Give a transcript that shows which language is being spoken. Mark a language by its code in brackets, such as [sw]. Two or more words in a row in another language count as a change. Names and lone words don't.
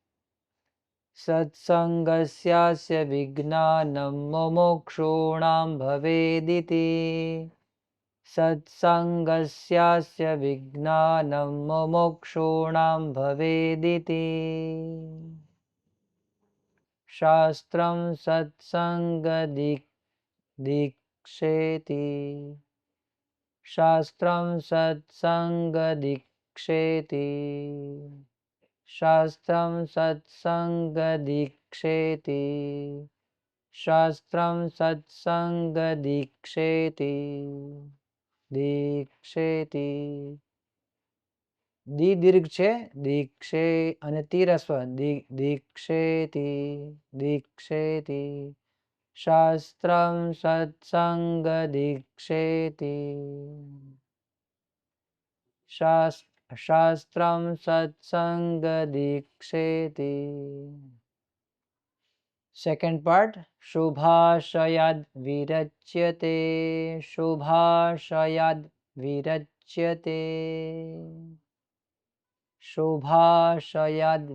[sa] સત્સંગસ્યાસ્ય વિજ્ઞાનમ મુમુક્ષૂણામ ભવેદિતિ. સત્સંગસ્યાસ્ય વિજ્ઞાનમ મુમુક્ષૂણામ ભવેદિતિ. શાસ્ત્રમ સત્સંગ दीक्षेति शास्त्रं सत्सङ्गदीक्षेति शास्त्रं सत्सङ्गदीक्षेति शास्त्रं सत्सङ्गदीक्षेति दीक्षेति [gu] દી દીર્ઘ છે દીક્ષે અને તી રસ્વ [sa] દીક્ષેતિ દીક્ષેતિ શાસ્ત્રમ સત્સંગ દીક્ષેતિ શાસ્ત્રમ સત્સંગ દીક્ષેતિ [en] second part [sa] શુભાશયાદ વિરચ્યતે શુભાશયાદ વિરચ્યતે શુભાશયાદ